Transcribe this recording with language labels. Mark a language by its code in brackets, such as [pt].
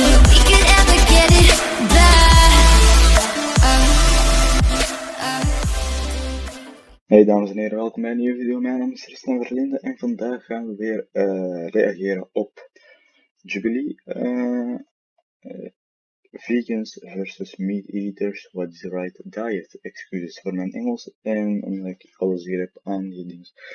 [en] We could ever get it back. [nl] Hey dames en heren, welkom bij een nieuwe video. Mijn naam is Tristan Verlinde en vandaag gaan we weer reageren op Jubilee. [en] Vegans versus meat eaters, what is the right diet? [nl] Excuses voor mijn Engels en omdat ik alles hier heb aangediend.